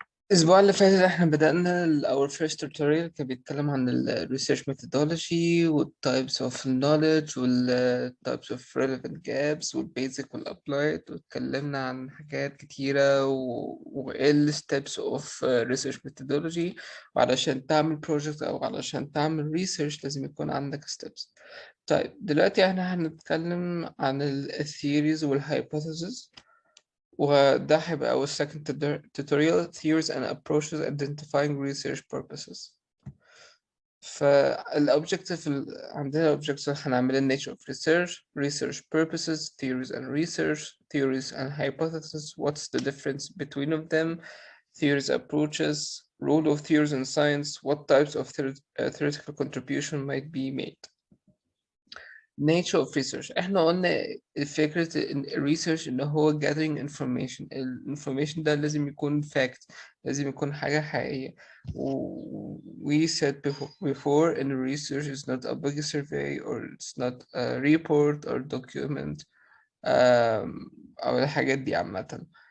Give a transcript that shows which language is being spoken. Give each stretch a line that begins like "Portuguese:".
Arabic: الاسبوع اللي فات احنا بدأنا
English: our first tutorial
Arabic: كان بيتكلم عن ال research methodology وال
English: types of knowledge
Arabic: وال
English: types of relevant gaps
Arabic: وال basic وال applied، واتكلمنا عن حاجات كتيرة وايه ال
English: steps of research methodology،
Arabic: وعلشان تعمل project أو علشان تعمل research لازم يكون عندك steps. طيب دلوقتي احنا هنتكلم عن ال theories وال hypotheses، وده هيبقى
English: our second tutorial theories and approaches identifying research purposes. فالobjective
Arabic: عندنا
English: objectives
Arabic: هنعمل
English: nature of research, research purposes, theories and research, theories and hypotheses, what's the difference between of them, theories, approaches, role of theories in science, what types of theoretical contribution might be made.
Arabic: nature of research احنا قلنا فكرة ان research ان هو
English: gathering information.
Arabic: information ده لازم يكون fact، لازم يكون حاجة حقيقية.
English: we said before in research is not a big survey or it's not a report or document
Arabic: أو الحاجات دي عامة.